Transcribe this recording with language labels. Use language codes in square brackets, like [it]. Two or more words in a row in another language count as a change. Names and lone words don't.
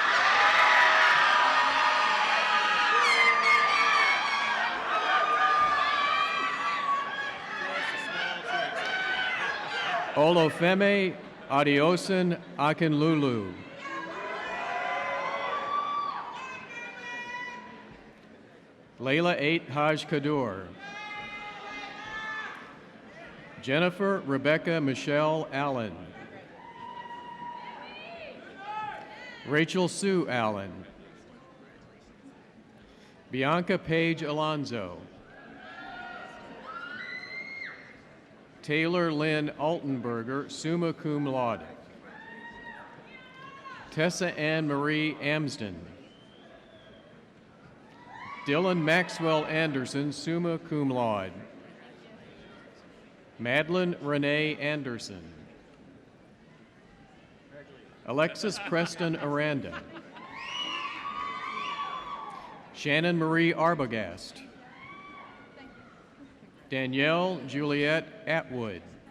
[en] Olofeme Adiosun Akinlulu. Layla 8 Haj Kadur. Jennifer Rebecca Michelle Allen. Rachel Sue Allen. Bianca Paige Alonzo. Taylor Lynn Altenberger, [la] summa cum laude. [en] Tessa Ann Marie Amsden. Dylan Maxwell Anderson, [la] summa cum laude. [en] Madeline Renee Anderson. Alexis Preston Aranda. Shannon Marie Arbogast. Danielle Juliet Atwood.